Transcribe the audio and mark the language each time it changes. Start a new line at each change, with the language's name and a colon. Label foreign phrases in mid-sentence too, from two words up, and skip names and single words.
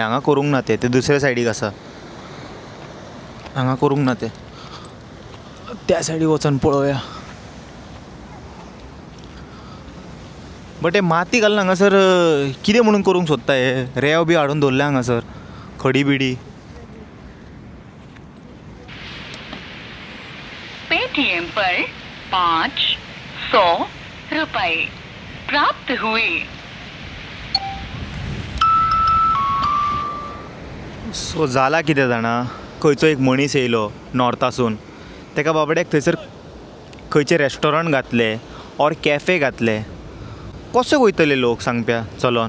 Konkani: हांगा करूंक ना ते दुसऱ्या सायडीक आसा. हांगा करूंक ना ते त्या सायडीक वचून पळोवया. बट हे माती घालून हांगासर कितें म्हणून करूंक सोदता हे. रेंव बी हाडून दवरल्या हांगासर खडी बिडी.
Hindi: पेटीएम पर 500 रुपए प्राप्त हुए.
Konkani: सो जाला कितें जाणा. खंयचो एक मनीस येयलो नॉर्थासून. तेका बाबड्याक थंयसर खंयचे रेस्टॉरंट घातले ऑर कॅफे घातले. कशे वयतले लोक सांगप्या चलोन.